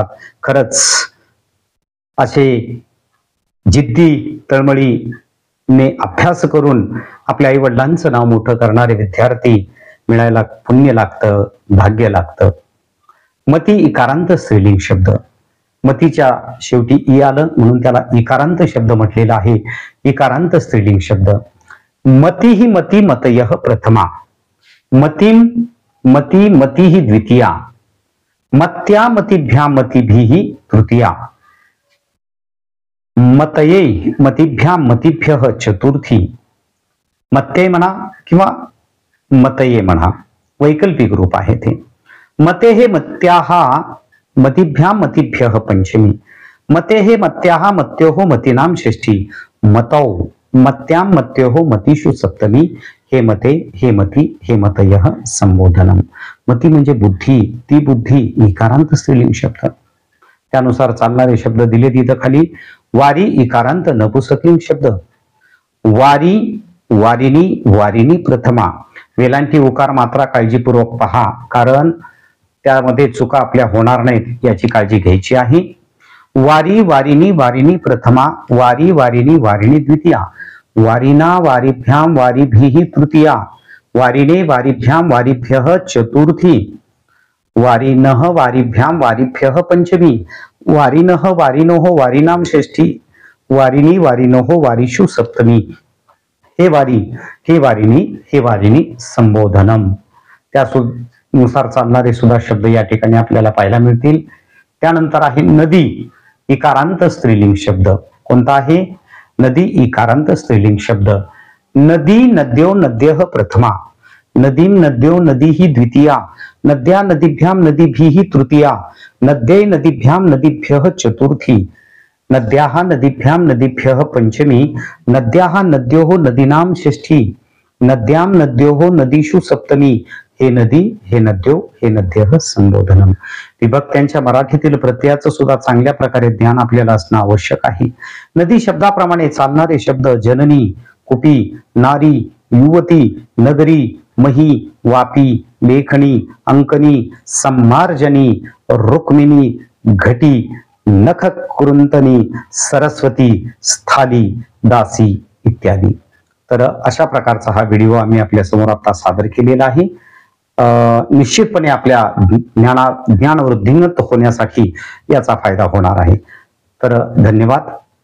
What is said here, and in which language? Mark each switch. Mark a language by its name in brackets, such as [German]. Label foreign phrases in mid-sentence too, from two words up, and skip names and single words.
[Marathi] खरंच असे जिद्दी तळमळीने अभ्यास करून आपल्या आई वडिलांचं नाव मोठं करणारे विद्यार्थी मिळायला पुण्य लागतं, भाग्य लागतं. मती इकारांत स्त्रीलिंग शब्द. मतीच्या शेवटी ई आलं म्हणून त्याला इकारांत शब्द म्हटलेला आहे. इकारांत स्त्रीलिंग शब्द. [Sanskrit] मती ही मती मतयः प्रथमा, मतीम मती मती ही द्वितीया, मत्या मतिभ्याम मतिभिः तृतीया, मतये मतिभ्याम मतिभ्यः चतुर्थी. [Marathi] मत्ये म्हणा किंवा मतये म्हणा, वैकल्पिक रूप आहे ते. [Sanskrit] मते हे मत्याः मतिभ्याम मतिभ्यः पंचमी, मते हे मत्याः मत्योः मतीनाम षष्ठी, मतौ मत्याम मत्योः मतीषु सप्तमी, हे मते, हे मती, हे मतयः संबोधनम. [Marathi] मती म्हणजे बुद्धी, ती बुद्धी इकारांत स्त्रीलिंग शब्द. त्यानुसार चालणारे शब्द दिले तिथं खाली. वारी इकारांत नपुंसकलिंग शब्द. [Sanskrit] वारी, वारिणी, वारिणी प्रथमा. [Marathi] वेलांटी उकार मात्रा काळजीपूर्वक पहा, कारण त्यामध्ये चुका आपल्या होणार नाहीत याची काळजी घ्यायची आहे. [Sanskrit] वारी, वारिणी, वारिणी प्रथमा, वारी, वारिणी, वारिणी द्वितीया, वारिना वारिभ्याम वारिभिः तृतीया, वारिणे वारिभ्याम वारिभ्यः चतुर्थी, वारिनः वारिभ्याम वारिभ्यः पंचमी, वारिनः वारिनोः वारिनाम षष्ठी, वारिणी वारिनोः वारिषु सप्तमी, हे वारी, हे वारिणी, हे वारिणी संबोधनम. [Marathi] त्यानुसार चालणारे सुद्धा शब्द या ठिकाणी आपल्याला पाहायला मिळतील. त्यानंतर आहे नदी, इकारांत स्त्रीलिंग शब्द. कोणता आहे? नदी इकारांत स्त्रीलिंग शब्द. [Sanskrit] नदी नद्यो नद्यः प्रथमा, नदीं नद्यो नदीः द्वितीया, नद्या नदीभ्यां नदीभिः तृतीया, नद्यै नदीभ्यां नदीभ्यः चतुर्थी, नद्याः नदीभ्यां नदीभ्यः पंचमी, नद्याः नद्योः नदीनां षष्ठी, नद्यां नद्योः नदीषु सप्तमी, हे नदी हे नद्यो हे नद्यः संबोधनम. [Marathi] विभक्त्यांच्या मराठीतील प्रत्ययाचं सुद्धा चांगल्या प्रकारे ज्ञान आपल्याला असणं आवश्यक आहे. नदी शब्दाप्रमाणे चालणारे शब्द जननी, कुपी, नारी, युवती, नगरी, मही, वापी, लेखणी, अंकनी, सम्मार्जनी, रुक्मिणी, घटी, नख कुरुंतनी, सरस्वती, स्थाली, दासी इत्यादी. तर अशा प्रकारचा हा व्हिडिओ आम्ही आपल्या समोर आता सादर केलेला आहे. निश्चितपणे आपल्या ज्ञानवृद्धिंगत होण्यासाठी याचा फायदा होणार आहे. तर धन्यवाद.